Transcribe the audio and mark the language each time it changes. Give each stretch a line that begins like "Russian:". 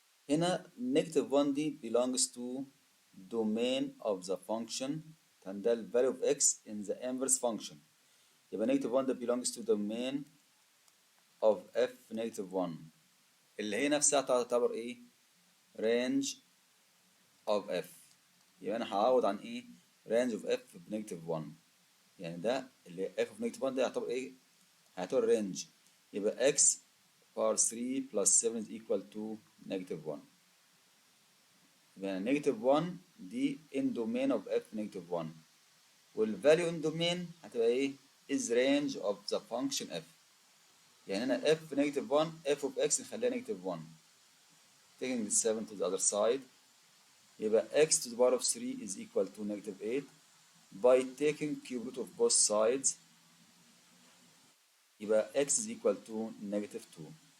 Arabic: هنا
English: negative 1 دي belongs to domain of the function and the value of x in the inverse function. يبقى negative 1 ده belongs to domain of f negative 1
Arabic: اللي هي نفسها تعتبر ايه؟
English: range of f.
Arabic: يبقى انا هعوض عن ايه؟
English: range of f
Arabic: بنيجاتيف 1. يعني ده اللي f of negative 1 ده يعتبر ايه؟ هيعتبر range.
English: يبقى x power 3 plus 7 is equal to negative 1. يبقى negative 1 دي in domain of f negative 1 والvalue in domain
Arabic: هتبقى ايه؟
English: is range of the function f.
Arabic: يعني هنا
English: f negative 1 f of x نخليها negative 1. Taking the 7 to the other side يبقى x to the power of 3 is equal to negative 8 by taking cube root of both sides يبقى x is equal to negative 2.